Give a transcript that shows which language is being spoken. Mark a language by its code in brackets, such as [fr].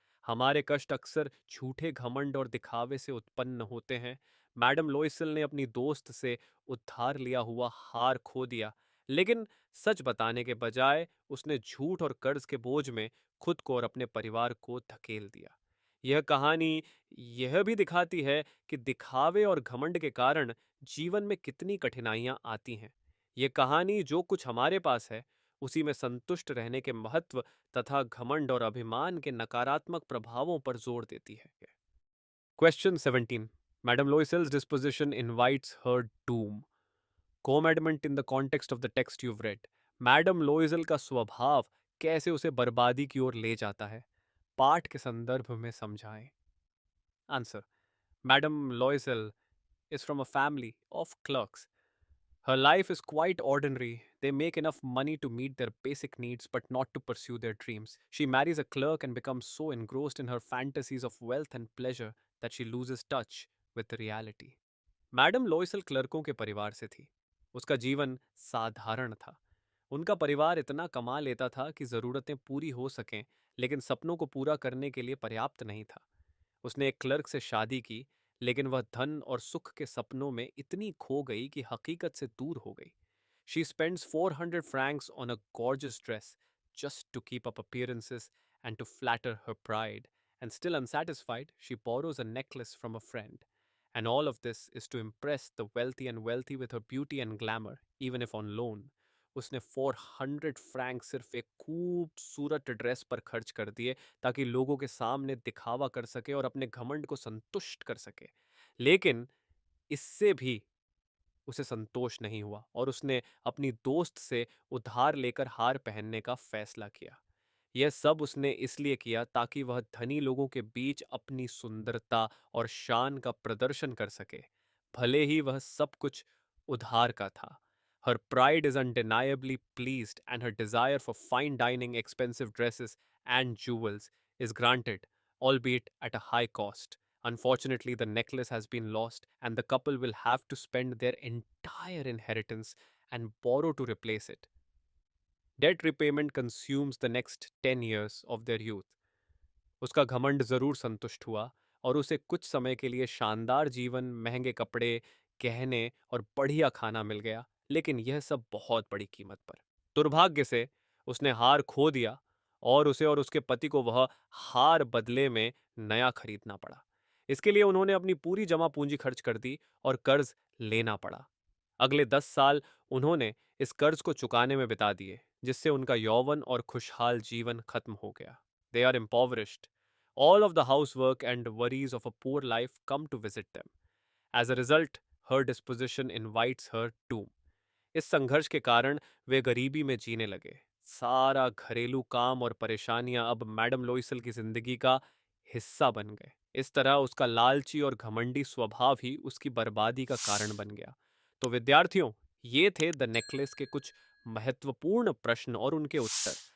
[hi] हमारे कष्ट अक्सर झूठे घमंड और दिखावे से उत्पन्न होते हैं। मैडम लोइसल ने अपनी दोस्त से उधार लिया हुआ हार खो दिया, लेकिन सच बताने के बजाय उसने झूठ और कर्ज के बोझ में खुद को और अपने परिवार को धकेल दिया। यह कहानी यह भी दिखाती है कि दिखावे और घमंड के कारण जीवन में कितनी कठिनाइयां आती हैं। यह कहानी जो कुछ हमारे पास है उसी में संतुष्ट रहने के महत्व तथा घमंड और अभिमान के नकारात्मक प्रभावों पर जोर देती है। [en] Question 17: madam Loisel's disposition invites her doom. Comment in the context of the text you've read. [hi] Madam लोइजल का स्वभाव कैसे उसे बर्बादी की ओर ले जाता है, पाठ के संदर्भ में समझाएं। [en] Answer: madam Loisel is from a family of clerks. Her life is quite ordinary. They make enough money to meet their basic needs but not to pursue their dreams. She marries a clerk and becomes so engrossed in her fantasies of wealth and pleasure that she loses touch with the reality. [hi] Madam लोइसल क्लर्कों के परिवार से थी। उसका जीवन साधारण था। उनका परिवार इतना कमा लेता था कि ज़रूरतें पूरी हो सकें, लेकिन सपनों को पूरा करने के लिए पर्याप्त नहीं था। उसने एक क्लर्क से शादी की, लेकिन वह धन और सुख के सपनों में इतनी खो गई कि हकीकत से दूर हो गई। [en] She spends 400 francs on a gorgeous dress just to keep up appearances and to flatter her pride. And still unsatisfied, she borrows a necklace from a friend. And all of this is to impress the wealthy and wealthy with her beauty and glamour, even if on loan. [hi] उसने 400 Frank सिर्फ एक खूबसूरत dress पर खर्च कर दिए ताकि लोगों के सामने दिखावा कर सके और अपने घमंड को संतुष्ट कर सके। लेकिन इससे भी उसे संतोष नहीं हुआ और उसने अपनी दोस्त से उधार लेकर हार पहनने का फैसला किया। यह सब उसने इसलिए किया ताकि वह धनी लोगों के बीच अपनी सुंदरता और शान का प्रदर्शन कर सके, भले ही वह सब कुछ उधार का था। [en] Her pride is undeniably pleased, and her desire for fine dining, expensive dresses, and jewels is granted, albeit at a high cost. Unfortunately, the necklace has been lost, and the couple will have to spend their entire inheritance and borrow to replace it. Debt repayment consumes the next 10 years of their youth. [hi] उसका घमंड जरूर संतुष्ट हुआ और उसे कुछ समय के लिए शानदार जीवन, महंगे कपड़े, गहने और बढ़िया खाना मिल गया, लेकिन यह सब बहुत बड़ी कीमत पर। दुर्भाग्य से उसने हार खो दिया और उसे और उसके पति को वह हार बदले में नया खरीदना पड़ा। इसके लिए उन्होंने अपनी पूरी जमा पूंजी खर्च कर दी और कर्ज लेना पड़ा। अगले 10 साल उन्होंने इस कर्ज को चुकाने में बिता दिए, जिससे उनका यौवन और खुशहाल जीवन खत्म हो गया। [en] They are impoverished. All of the housework and worries of a poor life come to visit them. As a result, her disposition invites her doom. [hi] इस संघर्ष के कारण वे गरीबी में जीने लगे। सारा घरेलू काम और परेशानियां अब मैडम लोइसल की जिंदगी का हिस्सा बन गए। इस तरह उसका लालची और घमंडी स्वभाव ही उसकी बर्बादी का कारण बन गया। तो विद्यार्थियों, ये थे द नेकलेस के कुछ महत्वपूर्ण प्रश्न और उनके उत्तर।